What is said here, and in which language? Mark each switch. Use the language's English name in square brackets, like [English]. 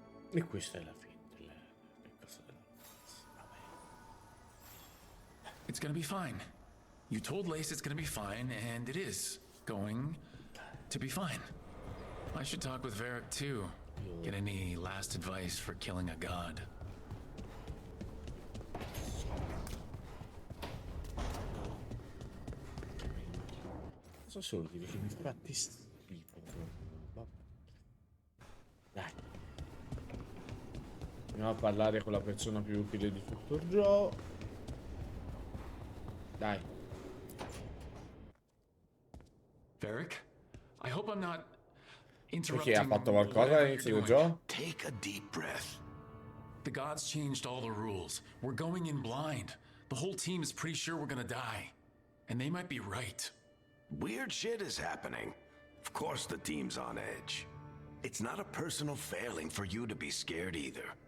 [Italian] E questa è la fine del cosa della [English] It's gonna be fine. You told Lace it's gonna be fine, and it is going to be fine. I should talk with Varric too. Get any last advice for killing a god. [Italian] So solo dire che mi fatti schifo. Vabbè. Dai. Andiamo a parlare con la persona più utile di tutto il gioco. Dai. [English] Varric, I hope I'm not [Italian] Perché ha fatto qualcosa all'inizio del gioco? [English] Take a deep breath. the gods changed all the rules. We're going in blind. The whole team is pretty sure we're gonna die. And they might be right. Weird shit is happening. Of course the team's on edge. It's not a personal failing for you to be scared either.